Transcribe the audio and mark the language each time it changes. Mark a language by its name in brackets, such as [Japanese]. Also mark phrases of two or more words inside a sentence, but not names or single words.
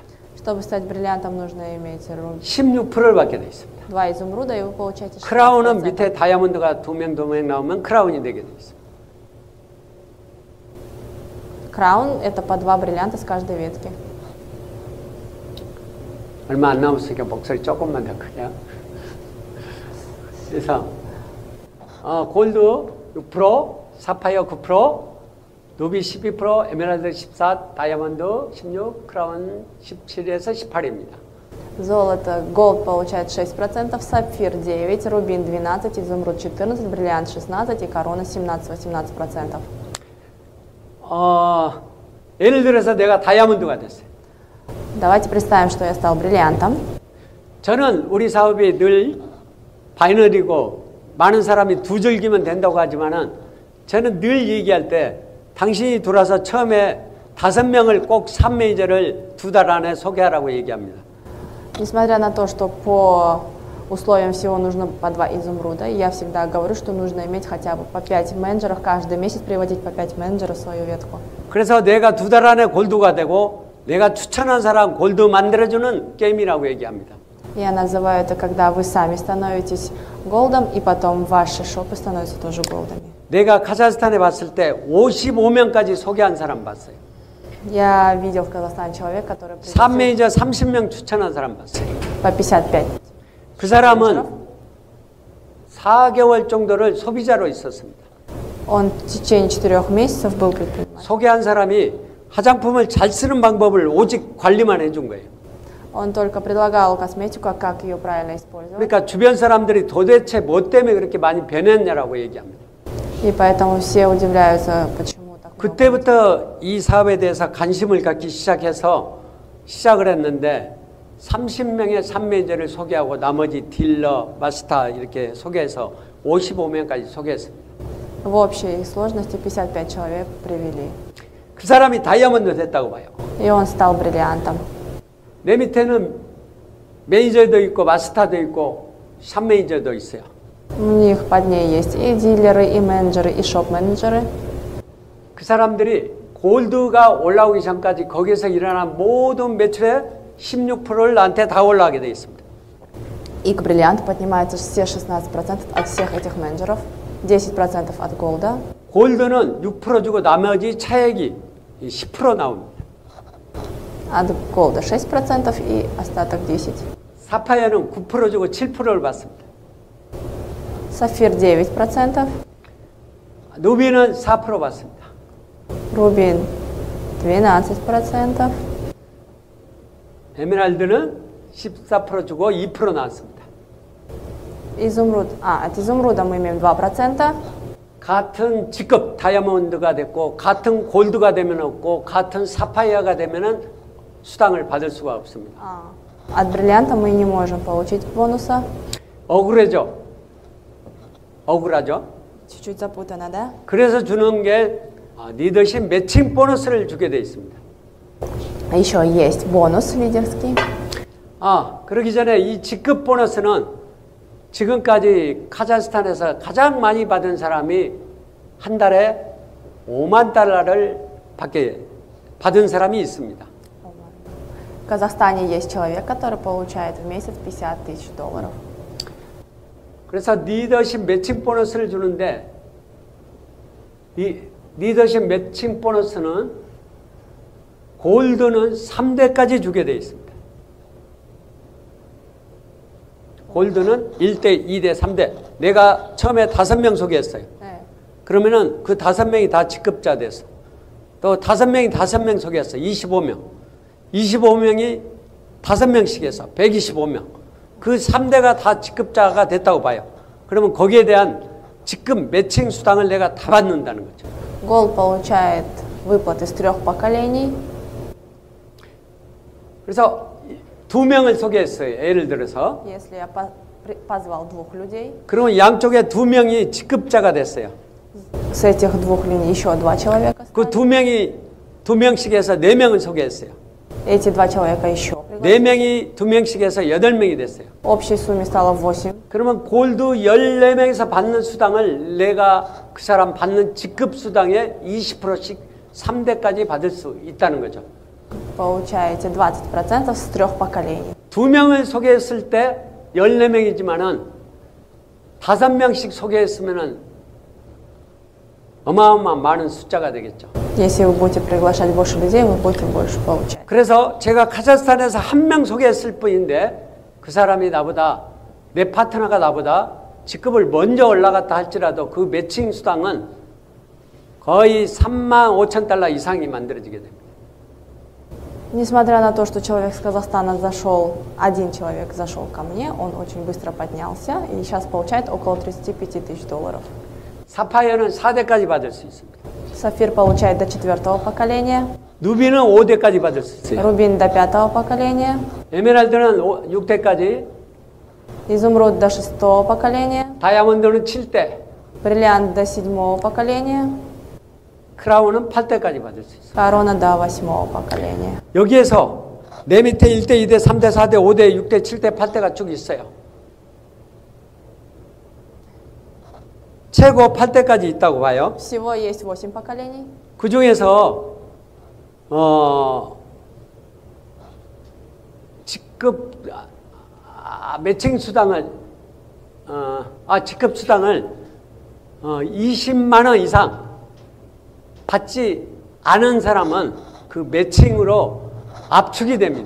[Russian] Чтобы стать бриллиантом, нужно иметь [Korean] 16%를 받게 돼 있습니다. [Russian] 2 изумруда, и вы получаете 16%. [Korean] 크라운은 밑에 다이아몬드가 2명 나오면 크라운이 되게 돼 있습니다. [Russian] Краун – это по 2 бриллианта с каждой ветки. [Korean] 얼마 안 남았으니까 목소리 조금만 더 크게. 그래서 골드 6%, 사파이어 9%, 루비 12%, 에메랄드 14%, 다이아몬드 16%, 크라운 17에서 18입니다. [Russian] Золото, голд получает 6%, сапфир 9, рубин 12, изумруд 14, бриллиант 16 и корона 17-18%. [Korean] 예를 들어서 내가 다이아몬드가 됐어요. [Russian] Давайте представим, что я стал бриллиантом. [Korean] 저는 우리 사업이 늘 바이너리고 많은 사람이 두 줄기면 된다고 하지만은 저는 늘 얘기할 때 당신이 들어와서 처음에 5명을 꼭 삽매니저를 2달 안에 소개하라고 얘기합니다. [Russian] Несмотря на то, что по условиям всего нужно по 2 изумруда, я всегда говорю, что нужно иметь хотя бы по 5 менеджеров, каждый месяц приводить по 5 менеджеров в свою ветку. [Korean] 그래서 내가 2달 안에 골드가 되고 내가 추천한 사람 골드 만들어주는 게임이라고 얘기합니다. [Russian] Я называю это, когда вы сами становитесь голдом, и потом ваши шопы становятся тоже голдами. [Korean] 내가 카자흐스탄에 봤을 때 55명까지 소개한 사람 봤어요. [Russian] Я видел в Казахстане человека, который [Korean] 삽매니저 30명 추천한 사람 봤어요. [Russian] по 55. [Korean] 그 사람은 4개월 정도를 소비자로 있었습니다. [Russian] Он в течение 4 месяцев был предпринимателем. [Korean] 소개한 사람이 화장품을 잘 쓰는 방법을 오직 관리만 해준 거예요. [Russian] Он только предлагал косметику, как ее правильно использовать. [Korean] 그러니까 주변 사람들이 도대체 뭐 때문에 그렇게 많이 변했냐라고 얘기합니다. [Russian] И поэтому все удивляются, почему так много. [Korean] 그때부터 이 사업에 대해서 관심을 갖기 시작해서 시작을 했는데 30명의 삽매니저를 소개하고 나머지 딜러, 마스터 이렇게 소개해서 55명까지 소개했습니다. [Russian] В общей сложности 55 человек привели. [Korean] 그 사람이 다이아몬드 됐다고 봐요. [Russian] И он стал бриллиантом. [Korean] 내 밑에는 매니저도 있고 마스터도 있고 샵매니저도 있어요. [Russian] У них под ней есть и дилеры, и менеджеры, и шоп-менеджеры. [Korean] 그 사람들이 골드가 올라오기 전까지 거기서 일어난 모든 매출의 16%를 나한테 다 올라가게 돼 있습니다. [Russian] И к бриллианту поднимаются все 16% от всех этих менеджеров, 10% от голда. [Korean] 골드는 6% 주고 나머지 차액이 10% 나옵니다. [Russian] От голда 6% и остаток 10%. [Korean] 사파이어는 9% 주고 7%를 받습니다. [Russian] Сапфир 9%, [Korean] 루비는 4% 받습니다. [Russian] рубин 12%, [Korean] 에메랄드는 14% 주고 2% 나왔습니다. [Russian] изумруд. От изумруда мы имеем 2%. [Korean] 같은 직급 다이아몬드가 됐고 같은 골드가 되면 없고 같은 사파이어가 되면은 수당을 받을 수가 없습니다. [Russian] От бриллианта мы не можем получить бонуса. [Korean] 억울하죠? [Russian] Чуть-чуть запутано, да? [Korean] 그래서 주는 게 리더십 매칭 보너스를 주게 돼 있습니다. [Russian] Еще есть бонус лидерский. [Korean] 그러기 전에 이 직급 보너스는 지금까지 카자흐스탄에서 가장 많이 받은 사람이 한 달에 5만 달러를 받은 사람이 있습니다. [Russian] В Казахстане есть человек, который получает в месяц 50 тысяч долларов. [Korean] 그래서 리더십 매칭 보너스를 주는데 이 리더십 매칭 보너스는 골드는 3대까지 주게 되어 있습니다. 골드는 1대, 2대, 3대. 내가 처음에 5명 소개했어요. 네. 그러면은 그 5명이 다 직급자 됐어. 또 5명이 5명 소개했어. 25명. 25명이 5명씩 해서 125명. 그 3대가 다 직급자가 됐다고 봐요. 그러면 거기에 대한 직급 매칭 수당을 내가 다 받는다는 거죠. [Russian] Gold получает выплаты с 3 поколений. [Korean] 그래서 2명을 소개했어요. 예를 들어서. [Russian] Если я позвал 2 людей, [Korean] 그러면 양쪽에 2명이 직급자가 됐어요. [Russian] с этих 2 линий еще 2 человека. [Korean] 그 2명씩 해서 4명을 소개했어요. [Russian] Эти 2 человека еще. [Korean] 4명이 2명씩 해서 8명이 됐어요. [Russian] Общей сумме стало 8. [Korean] 그러면 골드 14명에서 받는 수당을 내가 그 사람 받는 직급 수당의 20%씩 3대까지 받을 수 있다는 거죠. [Russian] Получаете 20% с 3 поколений. [Korean] 2명을 소개했을 때 14명이지만은 5명씩 소개했으면은 어마어마한 많은 숫자가 되겠죠. [Russian] Если вы будете приглашать больше людей, вы будете больше получать. [Korean] 그래서 제가 카자흐스탄에서 1명 소개했을 뿐인데 그 사람이 나보다 내 파트너가 나보다 직급을 먼저 올라갔다 할지라도 그 매칭 수당은 거의 35,000달러 이상이 만들어지게 됩니다. [Russian] Несмотря на то, что человек с Казахстана зашел, один человек зашел ко мне, он очень быстро поднялся и сейчас получает около 35 тысяч долларов. [Korean] 사파이어는 4대까지 받을 수 있습니다. [Russian] Сафир получает до 4 поколения, [Korean] 누비는 5대까지 받을 수 있어요. [Russian] рубин до 5 поколения, [Korean] 에메랄드는 6대까지, [Russian] изумруд до 6 поколения, [Korean] 다이아몬드는 7대, [Russian] бриллиант до 7 поколения, [Korean] 크라운은 8대까지 받을 수 있어요. [Russian] корона до 8 поколения. [Korean] 여기에서 내 밑에 1대, 2대, 3대, 4대, 5대, 6대, 7대, 8대가 쭉 있어요. 최고 8대까지 있다고 봐요. [Russian] Всего есть 8 поколений. [Korean] 그 중에서 직급 매칭 수당을 직급 수당을 20만 원 이상 받지 않은 사람은 그 매칭으로 압축이 됩니다.